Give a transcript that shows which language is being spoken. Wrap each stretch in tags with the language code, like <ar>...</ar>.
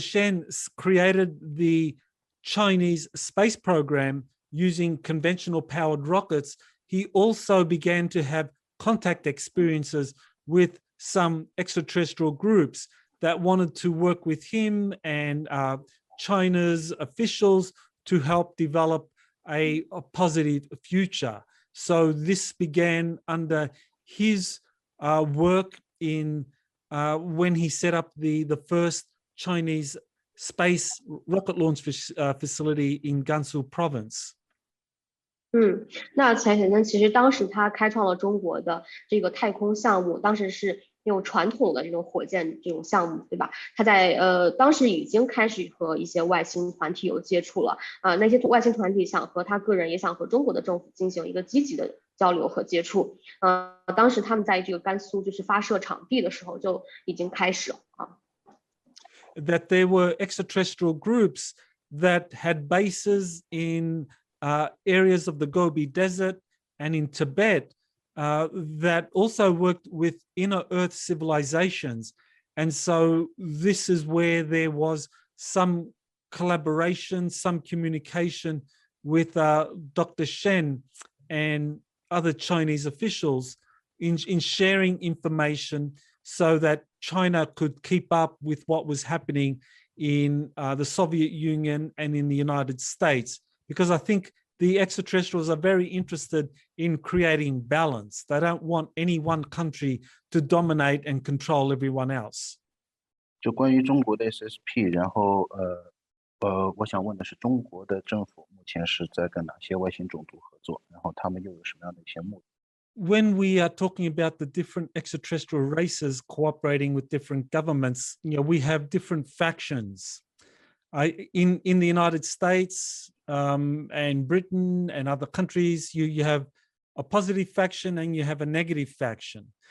<en>Shen created the Chinese space program using conventional powered rockets, he also began to have contact experiences with some extraterrestrial groups that wanted to work with him and China's officials to help develop a positive future. So this began under his work in when he set up the first Chinese space rocket launch facility in Gansu province.</en> <zh>那钱雪森其实当时他开创了中国的这个太空项目，当时是用传统的这种火箭这种项目，对吧？他在当时已经开始和一些外星团体有接触了，那些外星团体想和他个人也想和中国的政府进行一个积极的交流和接触，当时他们在这个甘肃就是发射场地的时候就已经开始了</zh> <en>That there were extraterrestrial groups that had bases in areas of the Gobi Desert and in Tibet that also worked with inner Earth civilizations. And so this is where there was some collaboration, some communication with Dr. Shen and other Chinese officials in sharing information so that China could keep up with what was happening in the Soviet Union and in the United States. Because I think the extraterrestrials are very interested in creating balance. They don't want any one country to dominate and control everyone else.</en> <zh>就关于中国的 SSP， 然后我想问的是，中国的政府目前是在跟哪些外星种族合作？然后他们又有什么样的一些目的？</zh> <en>When we are talking about the different extraterrestrial races cooperating with different governments, we have different factions. In the United States and Britain and other countries, you have a positive faction and you have a negative faction.</en>